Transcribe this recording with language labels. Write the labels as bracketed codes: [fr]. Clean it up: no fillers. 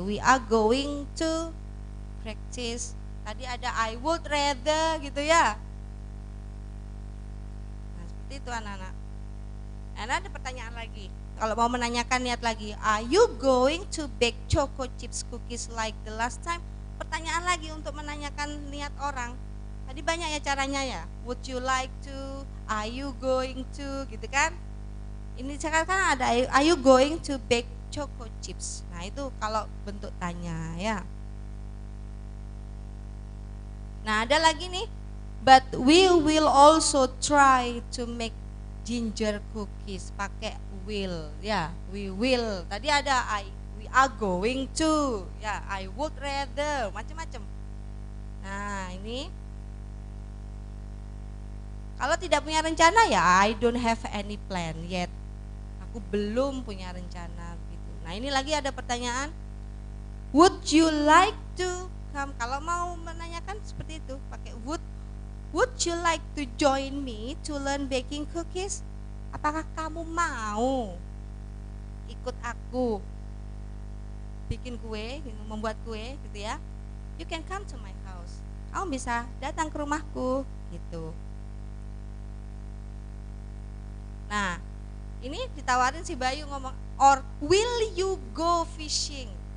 [en] We are going to practice. [id] Tadi ada [en] I would rather [id] gitu ya. Nah, seperti itu anak-anak. Nah, ada pertanyaan lagi. Kalau mau menanyakan niat lagi, [en] are you going to bake choco chips cookies like the last time? [id] Pertanyaan lagi untuk menanyakan niat orang. Tadi banyak ya caranya ya. [en] Would you like to? Are you going to? [id] Gitu kan? Ini sekarang kan ada [en] are you going to bake choco chips? [id] Nah, itu kalau bentuk tanya ya. Nah, ada lagi nih. [en] But we will also try to make ginger cookies. [id] Pakai will ya, [en] we will. [id] Tadi ada [en] we are going to [id] ya, [en] I would rather, [id] macam-macam. Nah, ini kalau tidak punya rencana ya [en] I don't have any plan yet. [id] Aku belum punya rencana gitu. Nah, ini lagi ada pertanyaan. [en] Would you like to come? [id] Kalau mau menanyakan seperti itu pakai would. [en] Would you like to join me to learn baking cookies? [id] Apakah kamu mau ikut aku bikin kue, membuat kue gitu ya? [en] You can come to my house. [id] Kamu bisa datang ke rumahku gitu. Nah, ini ditawarin si Bayu ngomong, [en] or will you go fishing?